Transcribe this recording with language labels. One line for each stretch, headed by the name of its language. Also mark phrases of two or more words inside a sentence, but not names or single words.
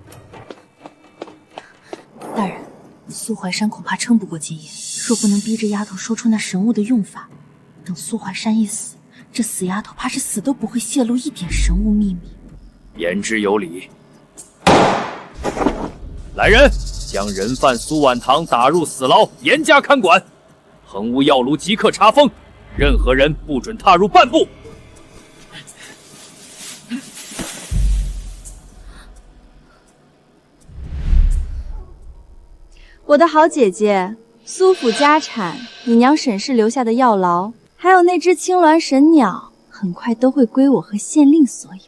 Chinese: 大人，蘇懷山恐怕撐不過今夜，若不能逼着丫頭說出那神物的用法，等蘇懷山一死，這死丫頭怕是死都不會洩露一點神物秘密。言之有理。來人，將人犯蘇婉堂打入死牢，嚴加看管。橫屋藥爐即刻查封，任何人不准踏入半步。我的好姐姐， 蘇府家產，你娘沈氏留下的藥牢，還有那只青鸞神鳥，很快都會歸我和縣令所有。